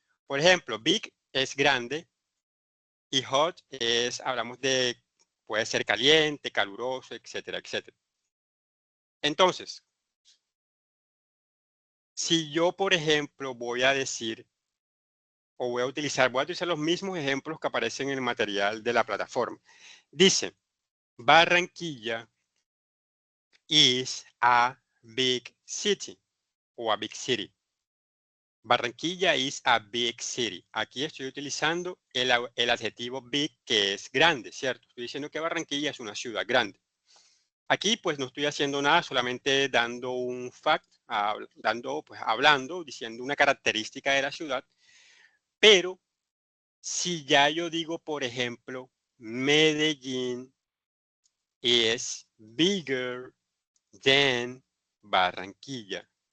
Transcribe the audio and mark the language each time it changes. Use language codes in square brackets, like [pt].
[es] Por ejemplo, big es grande y hot hablamos de, puede ser caliente, caluroso, etcétera, etcétera. Entonces, si yo, por ejemplo, voy a utilizar los mismos ejemplos que aparecen en el material de la plataforma. [en] Dice, Barranquilla is a big city o a big city. Barranquilla is a big city. [es] Aquí estoy utilizando el adjetivo big, que es grande, ¿cierto? Estoy diciendo que Barranquilla es una ciudad grande. Aquí pues no estoy haciendo nada, solamente dando un fact, hablando, diciendo una característica de la ciudad. Pero si ya yo digo, por ejemplo, [en] Medellín is bigger than Barranquilla.